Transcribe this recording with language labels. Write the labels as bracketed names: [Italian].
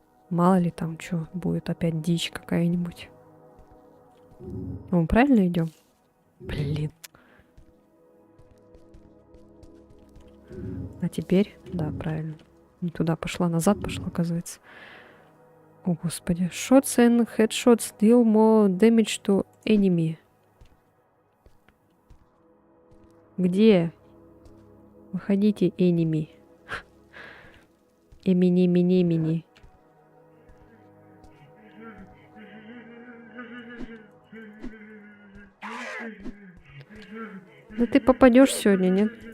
[Russian] Мало ли там что будет, опять дичь какая-нибудь. Мы правильно идем? Блин. А теперь, да, правильно. Не туда пошла, назад пошла, оказывается. О, господи. [English] Shots and headshots deal more damage to enemy. [Russian] Где? Выходите, enemy. Эмини. Да ты попадешь сегодня, нет?